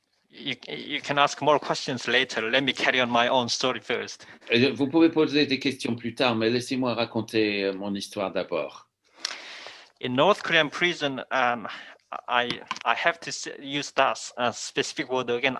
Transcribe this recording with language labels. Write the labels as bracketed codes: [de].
[en] You can ask more questions later. Let me carry on my own story first. [fr] Vous pouvez poser des questions plus tard, mais laissez-moi raconter mon histoire d'abord. [en] In North Korean prison, I have to use that specific word again.